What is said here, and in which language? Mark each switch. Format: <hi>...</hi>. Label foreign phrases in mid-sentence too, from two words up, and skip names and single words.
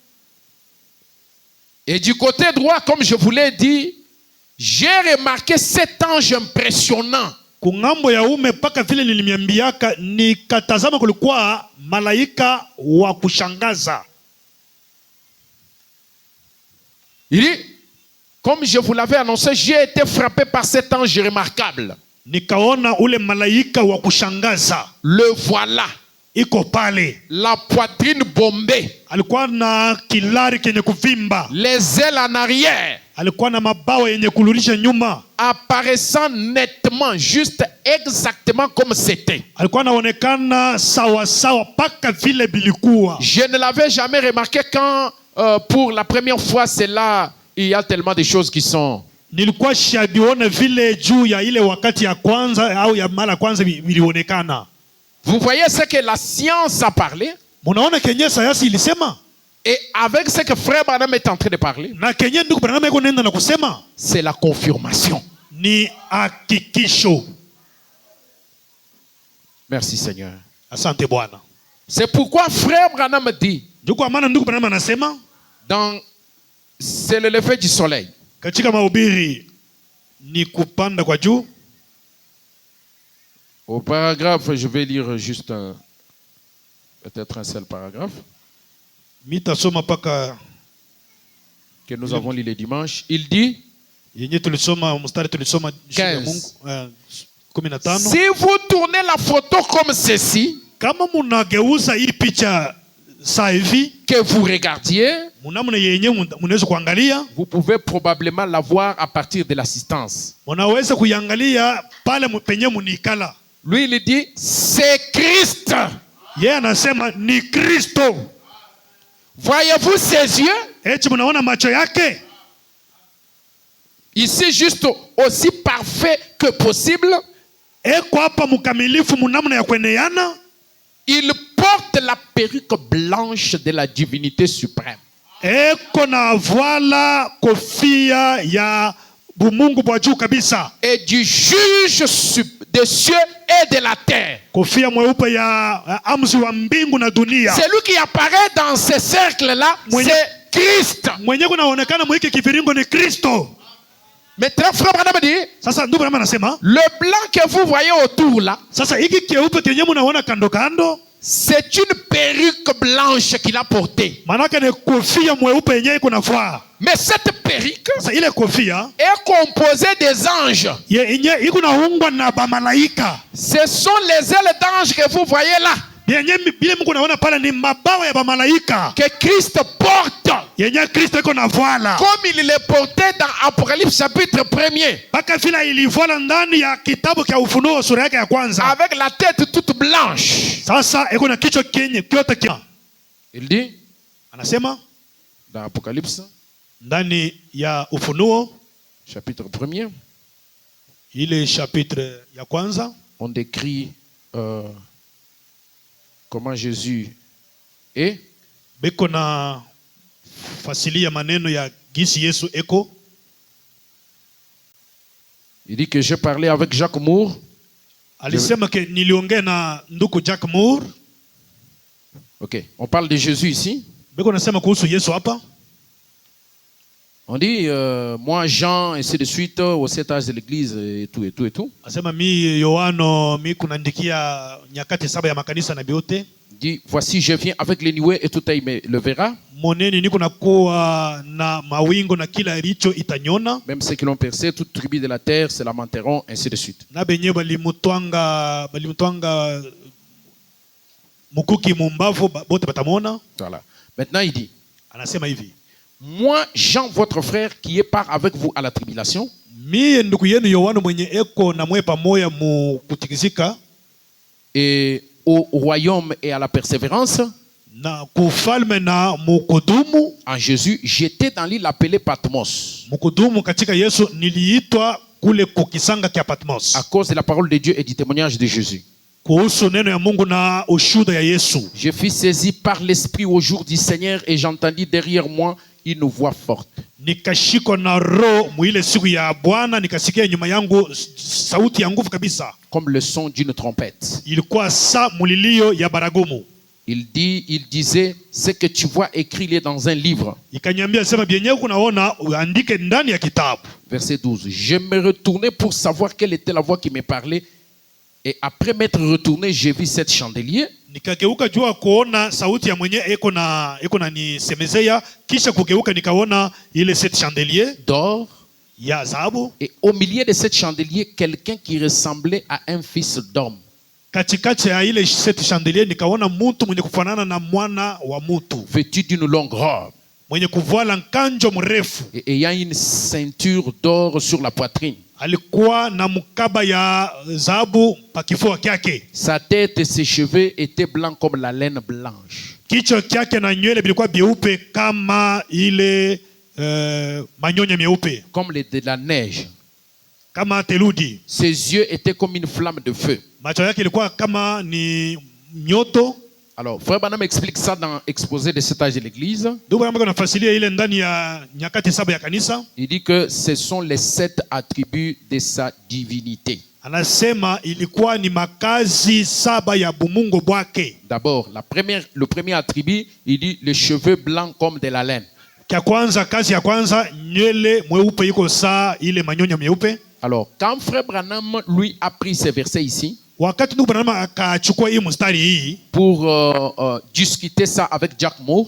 <fr>et du côté droit, comme je vous l'ai dit, j'ai remarqué cet ange impressionnant.</fr> <sw>kungambo ya ume paka vile nilimiambiaka, nikatazama kulikuwa malaika wa kushangaza.</sw> <fr>Il dit, comme je vous l'avais annoncé, j'ai été frappé par cet ange remarquable.</fr> <sw>Nikaona ule malaika wa kushangaza.</sw> <fr>Le voilà.</fr> <sw>Iko pale.</sw> <fr>La poitrine bombée.</fr> <sw>Alikuwa na kilari kenye kuvimba.</sw> <fr>Les ailes en arrière.</fr> <sw>Alikuwa na mabawa yenye kulurisha nyuma.</sw> <fr>Apparaissant nettement, juste exactement comme c'était.</fr> <sw>Alikuwa anaonekana sawa sawa paka vile bilikuwa.</sw> <fr>Je ne l'avais jamais remarqué quand pour la première fois c'est là, il y a tellement de choses qui sont.</fr> <sw>Nilikuwa shabiona vile juu ya ile wakati ya kwanza au ya mara kwanza vilionekana.</sw> <fr>Vous voyez ce que la science a parlé?</fr> <sw>Munaona kenye sayansi ilisema?</sw> <fr>Et avec ce que Frère Branham est en train de parler,</fr> <sw>Na kenye ndugu Branham eko nenda na kusema?</sw> <fr>c'est la confirmation.</fr> <sw>Ni hakikisho.</sw> <fr>Merci Seigneur.</fr> <sw>Asante Bwana.</sw> <fr>C'est pourquoi Frère Branham dit,</fr> <sw>Ndugu amana ndugu Branham anasema?</sw> <fr>c'est le lever du soleil.</fr> <sw>Katika mahubiri ni kupanda kwa juu.</sw> <fr>Au paragraphe, je vais lire juste peut-être un seul paragraphe</fr> <sw>Mitasoma paka</sw> <fr>que nous avons lu le dimanche. Il dit,</fr> <sw>yenye tulisoma mstari tulisoma 15. 15.</sw> <fr>Si vous tournez la photo comme ceci,</fr> <sw>Kama munageuza hii picha saa hivi,</sw> <fr>que vous regardiez,</fr> <sw>munamuna yenye munaweza kuangalia,</sw> <fr>vous pouvez probablement la voir à partir de l'assistance.</fr> <sw>munaweza kuiangalia pale penye munikala.</sw> <fr>Lui, il dit, c'est Christ.</fr> <sw>Yeye anasema ni Kristo.</sw> <fr>Voyez-vous ses yeux?</fr> <sw>Eti munaona macho yake?</sw> <fr>Ici, juste aussi parfait que possible.</fr> <sw>Eko hapa mkamilifu munamuna ya kueneana.</sw> <fr>Il porte la perruque blanche de la divinité suprême.</fr> <sw>Eko na voila kofia ya bumungu bwa juu kabisa,</sw> <fr>et du juge des cieux et de la terre.</fr> <sw>kofia mweupe ya amzi wa mbingu na dunia.</sw> <fr>Celui qui apparaît dans ce cercle-là, c'est Christ.</fr> <sw>Mwenye kunaonekana mwiki kiviringo ni Kristo.</sw> <fr>Maintenant, frère Branham dit,</fr> <sw>Sasa ndugu Branham anasema,</sw> <fr>le blanc que vous voyez autour là,</fr> <sw>sasa hiki keupe kenye mnaona kando kando,</sw> <fr>c'est une perruque blanche qu'il a portée.</fr> <sw>manake ni kofia mweupe yenye iko navaa.</sw> <fr>Mais cette perruque</fr> <sw>Sasa ile kofia</sw> <fr>est composée des anges.</fr> <sw>yenye iko naungwa na bamalaika.</sw> <fr>Ce sont les ailes d'anges que vous voyez là,</fr> <sw>Yenye bile Mungu naona pale ni mabawa ya bamalaika</sw> <fr>que Christ porte,</fr> <sw>yenye Kristo iko navala,</sw> <fr>comme il les portait dans Apocalypse chapitre 1er,</fr> <sw>mpaka vile ilivala ndani ya kitabu cha Ufunuo sura yake ya kwanza.</sw> <fr>avec la tête toute blanche.</fr> <sw>Sasa iko na kichwa kenye kyote kia.</sw> <fr>Il dit</fr> <sw>Anasema</sw> <fr>dans Apocalypse</fr> <sw>ndani ya Ufunuo</sw> <fr>chapitre 1er,</fr> <sw>ile chapitre ya kwanza,</sw> <fr>on décrit comment Jésus est.</fr> <sw>beko na fasilia maneno ya gisi Yesu eko.</sw> <fr>Il dit que j'ai parlé avec Jacques Moore.</fr> <sw>Alisema ke niliongea na nduku Jack Moore.</sw> <fr>Ok, on parle de Jésus ici.</fr> <sw>Beko nasema kuhusu Yesu hapa.</sw> <fr>On dit, moi Jean, ainsi de suite, au 7 âge de l'église, et tout, et tout, et tout.</fr> <sw>Asema mi Yohano mi kunaandikia nyakati 7 ya makanisa na biote.</sw> <fr>Il dit, voici je viens avec les nuées et tout œil me le verra.</fr> <sw>Moneni niko nakuwa na mawingo na kila richo itanyona.</sw> <fr>Même ceux qui l'ont percé, toute tribu de la terre se lamenteront, ainsi de suite.</fr> <sw>Na benye balimutwanga mukuki mumbavu bote batamona.</sw> <fr>Voilà. Maintenant il dit,</fr> <sw>Anasema hivi,</sw> <fr>moi Jean, votre frère, qui est part avec vous à la tribulation,</fr> <sw>mie ndugu yenu Yohano mwenye eko na mwe pamoja mu kutikizika</sw> <fr>et au royaume et à la persévérance,</fr> <sw>na kufalme na mukudumu.</sw> <fr>en Jésus, j'étais dans l'île appelée Patmos,</fr> <sw>Mukudumu katika Yesu niliitwa kule kukisanga kia Patmos,</sw> <fr>à cause de la parole de Dieu et du témoignage de Jésus.</fr> <sw>kuhusu neno ya Mungu na ushuhuda ya Yesu.</sw> <fr>Je fus saisi par l'Esprit au jour du Seigneur et j'entendis derrière moi une voix forte.</fr> <sw>Nikashikwa na roho mwile siku ya Bwana, nikasikia nyuma yangu sauti ya nguvu kabisa,</sw> <fr>Comme le son d'une trompette.</fr> <sw>ilikuwa sa mulilio ya baragumu.</sw> <fr>Il disait, ce que tu vois écrit il est dans un livre.</fr> <sw>Ikanyambia sema bienye kunaona uandike ndani ya kitabu.</sw> <fr>Verset 12. Je me retournai pour savoir quelle était la voix qui me parlait. Et après m'être retourné, j'ai vu 7 chandeliers.</fr> <sw>Nikageuka jua kuona sauti ya mwenye eko na nisemezea, kisha kugeuka nikaona ile 7 chandeliers</sw> <fr>D'or.</fr> <sw>ya dhahabu.</sw> <fr>Et au milieu de 7 chandeliers, quelqu'un qui ressemblait à un fils d'homme.</fr> <sw>Katikati ya ile 7 chandeliers nikaona mtu mwenye kufanana na mwana wa mtu,</sw> <fr>Vêtu d'une longue robe.</fr> <sw>mwenye kuvala nkanjo mrefu,</sw> <fr>Et ayant une ceinture d'or sur la poitrine.</fr> <sw>alikuwa na mkaba ya dhahabu pa kifua kyake.</sw> <fr>Sa tête et ses cheveux étaient blancs comme la laine blanche.</fr> <sw>Kichwa kyake na nywele vilikuwa byeupe kama ile manyonya meupe,</sw> <fr>Comme de la neige.</fr> <sw>kama theluji.</sw> <fr>Ses yeux étaient comme une flamme de feu.</fr> <sw>Macho yake ilikuwa kama ni nyoto.</sw> <fr>Alors, Frère Branham explique ça dans l'exposé de cet âge de l'église.</fr> <sw>Ndugu yangu anafasiria ile ndani ya nyakati 7 ya kanisa.</sw> <fr>Il dit que ce sont les 7 attributs de sa divinité.</fr> <sw>Anasema ilikuwa ni makazi 7 ya bumungu bwake.</sw> <fr>D'abord, le premier attribut, il dit les cheveux blancs comme de la laine.</fr> <sw>Kia kwanza, kazi ya kwanza, nywele mweupe iko saa ile manyonya meupe.</sw> <fr>Alors, quand Frère Branham, lui, a pris ces versets ici,</fr> <sw>wakati ndugu Branham akachukua hii mstari hii</sw> <fr>pour discuter ça avec Jack Moore,</fr>